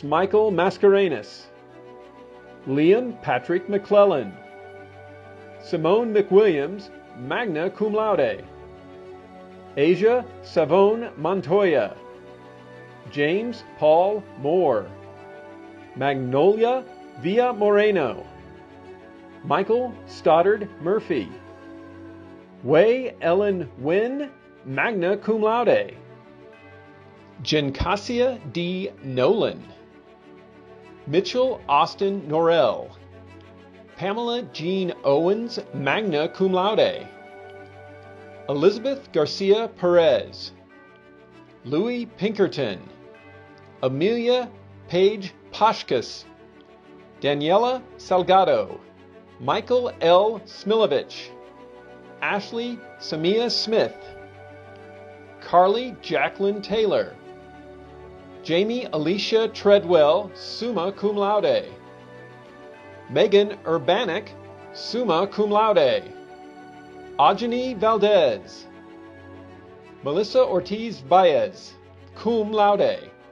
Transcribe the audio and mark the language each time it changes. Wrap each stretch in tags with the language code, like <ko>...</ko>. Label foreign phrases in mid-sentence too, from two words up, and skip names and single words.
<en>Michael Mascarenas, Liam Patrick McClellan, Simone McWilliams,</en> <la>magna cum laude,</la> <en>Asia Savone Montoya, James Paul Moore, Magnolia Villa Moreno, Michael Stoddard Murphy, Wei Ellen Wynn,</en> <la>magna cum laude,</la> <en>Gencassia D. Nolan, Mitchell Austin Norrell, Pamela Jean Owens,</en> <la>magna cum laude,</la> <en>Elizabeth Garcia Perez, Louis Pinkerton, Amelia Page Pashkas, Daniela Salgado, Michael L. Smilovich, Ashley Samia Smith, Carly Jacqueline Taylor, Jamie Alicia Treadwell,</en> <la>summa cum laude,</la> <en>Megan Urbanik,</en> <la>summa cum laude,</la> <en>Ajani Valdez, Melissa Ortiz Baez,</en> <la>cum laude,</la>